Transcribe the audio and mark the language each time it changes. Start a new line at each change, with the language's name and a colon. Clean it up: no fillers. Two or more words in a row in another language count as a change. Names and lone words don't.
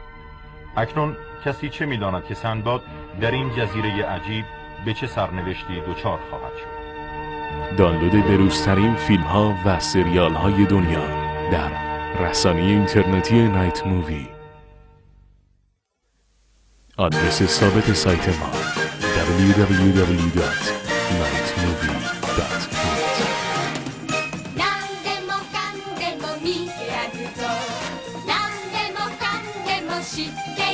Persian: اکنون کسی چه می‌داند که سندباد در این جزیره عجیب به چه سرنوشتی دچار خواهد شد. دانلود بروزترین فیلم ها و سریال های دنیا در رسانه اینترنتی نایت مووی. آدرس ثابت سایت ما www.nightmovie.net.
Japanese: なんでもかんでも見てやるぞなんでもかんでも知って